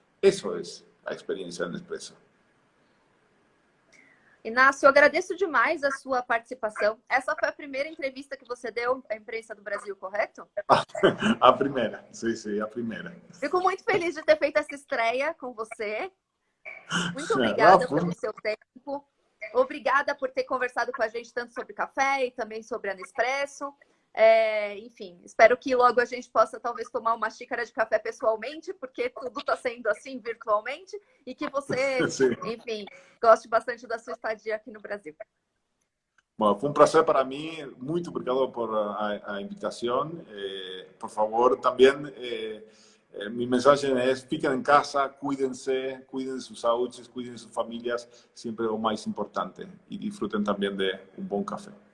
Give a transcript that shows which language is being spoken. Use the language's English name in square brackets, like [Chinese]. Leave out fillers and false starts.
[Spanish] Eso es la experiencia de Nespresso. [Portuguese] Inácio, eu agradeço demais a sua participação. Essa foi a primeira entrevista que você deu à imprensa do Brasil, correto? [Spanish] A primera, sí, a primera. [Portuguese] Fico muito feliz de ter feito essa estreia com você. Muito obrigada pelo seu tempo. Obrigada por ter conversado com a gente tanto sobre café e também sobre a Nespresso. Enfim, espero que logo a gente possa talvez tomar uma xícara de café pessoalmente, porque tudo está sendo assim virtualmente, e que você, enfim, goste bastante da sua estadia aqui no Brasil. [Spanish] Bueno, fue un placer para mí. Muy obrigado por la invitación. Por favor, también mi mensaje es: fiquen en casa, cuídense, cuiden de sus saúdes, cuiden de sus familias, siempre lo más importante. Y disfruten también de un buen café.